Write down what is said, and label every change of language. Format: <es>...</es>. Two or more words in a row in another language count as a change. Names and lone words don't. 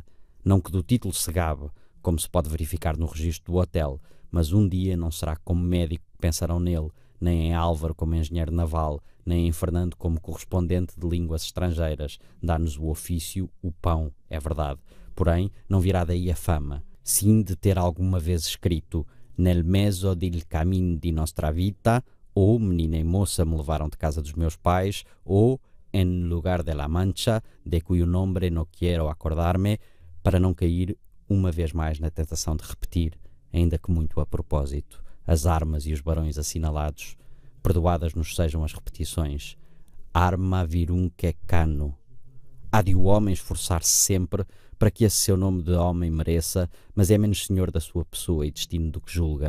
<pt>Não que do título se gabe, como se pode verificar no registro do hotel, mas um dia não será como médico que pensarão nele, nem em Álvaro como engenheiro naval, nem em Fernando como correspondente de línguas estrangeiras. Dá-nos o ofício, o pão, é verdade. Porém, não virá daí a fama, sim de ter alguma vez escrito</pt> <it>«Nel mezzo del camin di nostra vita»,</it> <pt>ou «Menina e moça me levaram de casa dos meus pais», ou</pt> <es>«En lugar de la mancha, de cuyo nombre no quiero acordar-me»,</es> <pt>para não cair uma vez mais na tentação de repetir, ainda que muito a propósito, as armas e os barões assinalados. Perdoadas nos sejam as repetições.</pt> <la>Arma virumque cano.</la> <pt>Há de o homem esforçar-se sempre para que esse seu nome de homem mereça, mas é menos senhor da sua pessoa e destino do que julga.</pt>